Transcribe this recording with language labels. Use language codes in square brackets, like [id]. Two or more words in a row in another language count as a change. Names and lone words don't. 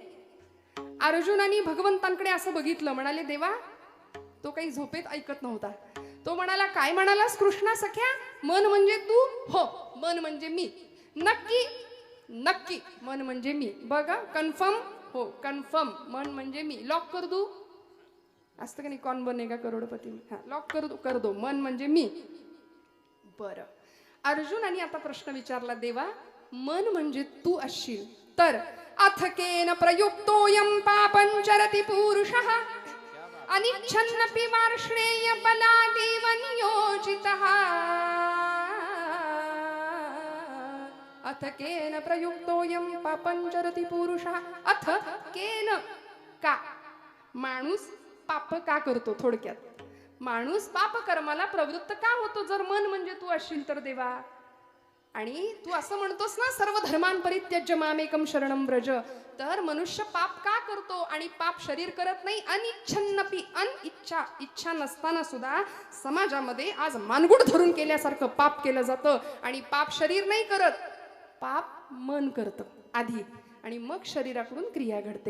[mr] अर्जुनानी भगवंतांकडे असं बघितलं, म्हणाले देवा, तो काही झोपेत ऐकत नव्हता. तो म्हणाला, काय म्हणालास कृष्णा सख्या, मन म्हणजे तू? हो, मन म्हणजे मी. नक्की? नक्की मन म्हणजे मी. बघा कन्फर्म? हो कन्फर्म, मन म्हणजे मी. [hi] लॉक कर दू, [mr] असतं का नाही, कौन बनेगा करोडपती. हा, [hi] लॉक कर दो, [mr] मन म्हणजे मी. बरं, अर्जुनाने आता प्रश्न विचारला, देवा मन म्हणजे तू असशील तर [sa] अथकेन प्रयुक्तोयम पापं चरति पुरुषः अनिच्छन्नपि वार्ष्णेय बलादेव नियोजितः. अथ केन प्रयुक्तोयम पापं चरति पुरुषः. अथ केन, [mr] का माणूस पाप का करतो. थोडक्यात माणूस पाप कर्माला प्रवृत्त का होतो जर मन म्हणजे तू असशील तर देवा. आणि तू असं म्हणतोस ना, [sa] सर्व धर्मां परित्यज्य मामेकं शरणं व्रज, [mr] तर मनुष्य पाप का करतो आणि पाप शरीर करत नाही. अनिच्छन्नपी इच्छा इच्छा नसताना सुद्धा समाजामध्ये आज मानगुड धरून केल्यासारखं पाप केलं जातं आणि पाप शरीर नाही करत, पाप मन करतं आधी आणि मग शरीराकडून क्रिया घडते.